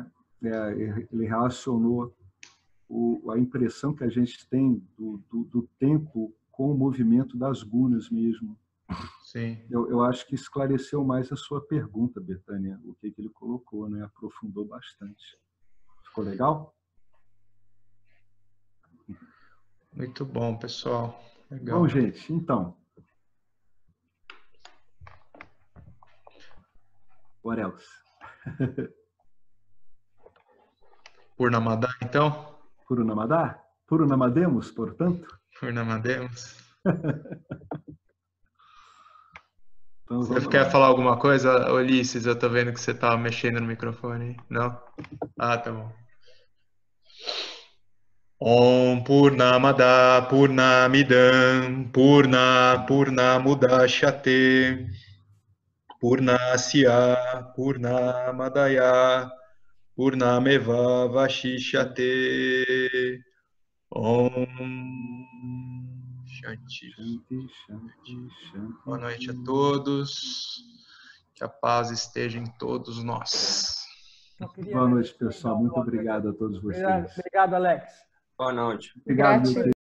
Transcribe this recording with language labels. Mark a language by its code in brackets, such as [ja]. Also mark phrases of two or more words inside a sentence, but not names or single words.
[pt] Ele relacionou a impressão que a gente tem do tempo com o movimento das gunas mesmo. Sim. Eu acho que esclareceu mais a sua pergunta, Betânia, o que ele colocou, né? Aprofundou bastante. Ficou legal? Muito bom, pessoal. Legal. Bom, gente, então. [en] What else? [pt] Purnamadá, então? Purnamadá? Purnamademos, portanto? Purnamademos. Então, Você quer falar alguma coisa, Ulisses? Eu tô vendo que você tá mexendo no microfone. Não? Ah, tá bom. [sa] Om Purnamada Purnamidam Purnamudachyate Purnasya Purnamadaya Purnameva Vashishyate. Om Shanti. [pt] Boa noite a todos. Que a paz esteja em todos nós. Boa noite, pessoal. Muito obrigado a todos vocês. Obrigado, Alex. Boa noite. Obrigado,